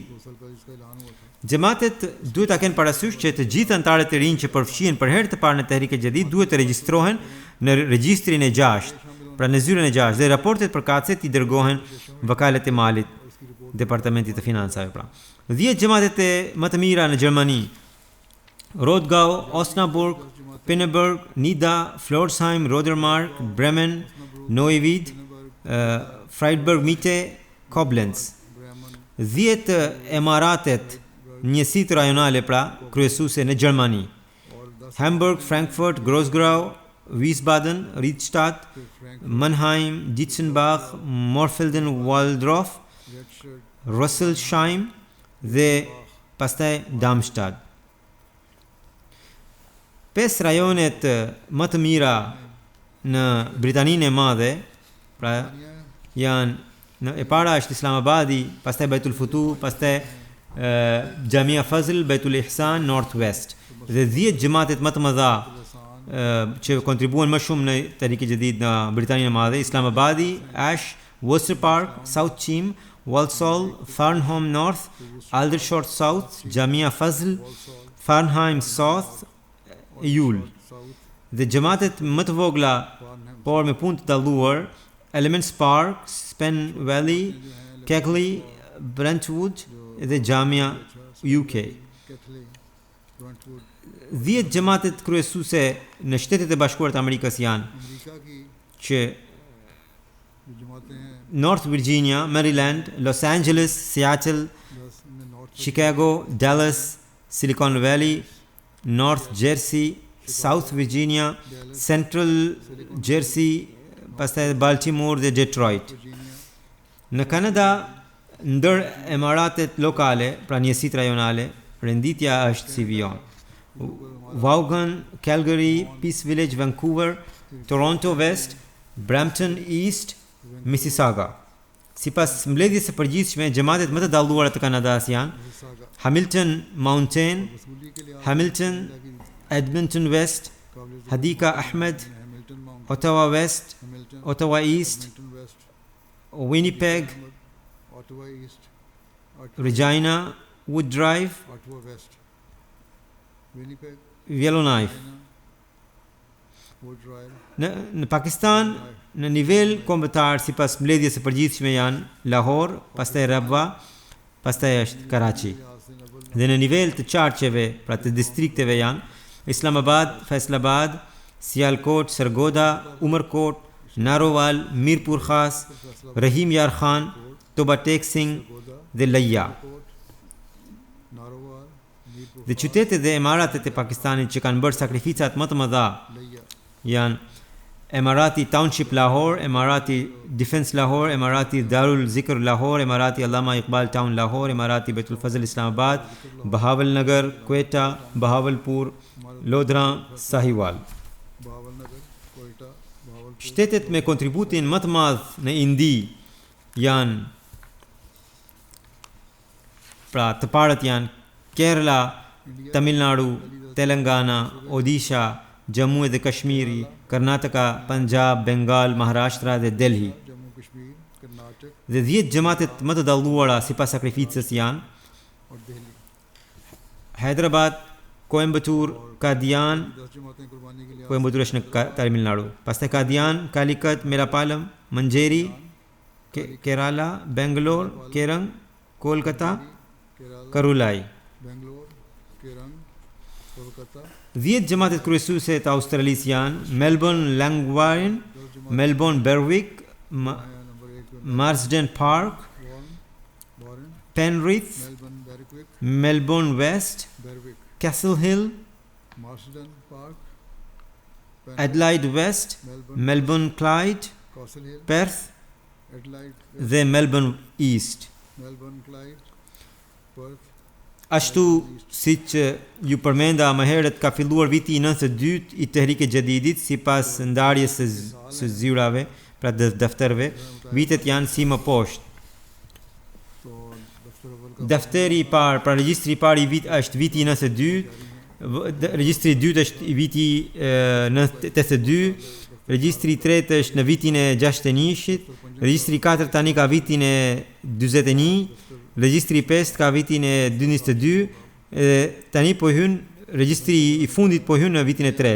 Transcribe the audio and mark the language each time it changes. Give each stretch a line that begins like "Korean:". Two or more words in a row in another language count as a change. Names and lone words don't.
Albanian: Xhamatet duhet ta kenë parasysh që të gjithë antarët e rinj që përfshihen për herë të parë në Tahrik e Jadid duhet të regjistrohen në regjistrin e 6, pra në zyrën e 6, dhe raportet përkatëse i dërgohen vakalet e malit, departamentit të financave. Pra 10 xhamatet më të mira në Gjermani: Rodgau, Osnaburg, Pinneberg, Nida, Florsheim, Rodermark, Bremen, Neuwied, Freiburg Mitte, Koblenz. 10 emaratet njësitë rajonale, pra kryesuese në Gjermani: Hamburg, Frankfurt, Grossgrau, Wiesbaden, Riedstadt, Mannheim, Dietzenbach, Morfelden, Waldorf, Rüsselsheim dhe pastaj Darmstadt. 5 rajonet më të mira në Britaninë e Madhe, pra janë e para është Islamabadi, pastaj Baitul Futuh, pastaj Jamia Fazl, Baitul Ihsan, Northwest. Dhe 10 xhamatet më të mëdha që kontribuan më shumë në Tahrik e Jadid në Britaninë e Madhe: Islamabadi, Ash, Worcester Park, South Cheam, Walsall, Farnham North, Aldershot South, Jamia Fazl, Farnham South, Yule. Dhe xhamatet më të vogla por me punë të dalluar: Elements Park, Spen Valley, Kegley, Brentwood dhe Jamia UK. 10 xhamatet kryesuese në Shtetet e Bashkuara të Amerikës janë që North Virginia, Maryland, Los Angeles, Seattle, Chicago, Dallas, Silicon Valley, North Jersey, South Virginia, Central Jersey, pastaj Baltimore dhe Detroit. Në Kanada, ndër emaratet lokale, pra njësitë rajonale, renditja është si vijon: Vaughan, Calgary, Peace Village, Vancouver, Toronto West, Brampton East, Mississauga. Sipas mbledhjes së përgjithshme, xhamatet më të dalluara të Kanadas janë Hamilton Mountain, Hamilton, Edmonton West, Hadika Ahmed, Ottawa West, Ottawa East, Winnipeg, Regina, Wood Drive, Yellowknife. Në Pakistan, në nivel kombëtar, sipas mbledhjes së përgjithshme janë Lahore, pastaj Rabwa, pastaj është Karachi. Dhe në nivel të qarqeve, pra të distrikteve janë Islamabad, Faisalabad, Sialkot, Sargoda, Umarkot, Narowal, Mirpur Khas, Rahim Yar Khan, Toba Tek Singh dhe Laya. Dhe qytetet dhe emaratet e Pakistanit që kanë bërë sakrificat më të mëdha janë Emarati Township Lahore, Emarati Defense Lahore, Emarati Darul Zikr Lahore, Emarati Allama Iqbal Town Lahore, Emarati Baitul Fazl Islamabad, Bahawal Nagar, Quetta, Bahawalpur, Lodra, Sahiwal. Shtetet me kontributin më të madh në Indi janë, pra të parët janë Kerala, Tamil Nadu, Telangana, Odisha, Jammu dhe Kashmiri, Karnataka, Punjab, Bengal, Maharashtra dhe Delhi. Dhe 10 xhamatet më të dalluara sipas sakrificës janë Hyderabad, Coimbatore, Qadian, Coimbatore është në Tamil Nadu, pastaj Qadian, Calicut, Melapalam, Manjeri, Kerala, Bangalore, Kerang, Kolkata, Karulai. 10 xhamatet kryesuese të Australisë janë Melbourne Langwarrin, Melbourne Berwick,
Urdu: नंबर 1
Albanian: Marsden Park,
Urdu: वॉरेन,
Albanian: Penrith,
Urdu: मेलबर्न बैरिक्विक,
Albanian: Melbourne West,
Urdu: बैरविक,
Albanian: Castle Hill,
Urdu: मार्सडन पार्क,
Albanian: Adelaide West,
Urdu: मेलबर्न,
Albanian: Melbourne Clyde,
Urdu: कासल हिल,
Albanian: Perth
Urdu: एडलाइड,
Albanian: dhe Melbourne East.
Urdu: मेलबर्न क्लाइड, पर्थ,
Albanian: Ashtu siç ju përmenda më herët, ka filluar viti i 92 i Tehrik e Jadidit sipas ndarjes së zyrave, pra defterëve. Vitet janë si më poshtë.
Urdu: تو دفتر اول کا
Albanian: Defteri i parë, pra regjistri i parë i vit është viti i 92, regjistri i dytë është i viti 82, regjistri i tretë është në vitin e 61-shit, regjistri i katërt tani ka vitin e 41, regjistri i pestë ka vitin e 22, tani po hyn regjistri i fundit po hyn në vitin e tretë.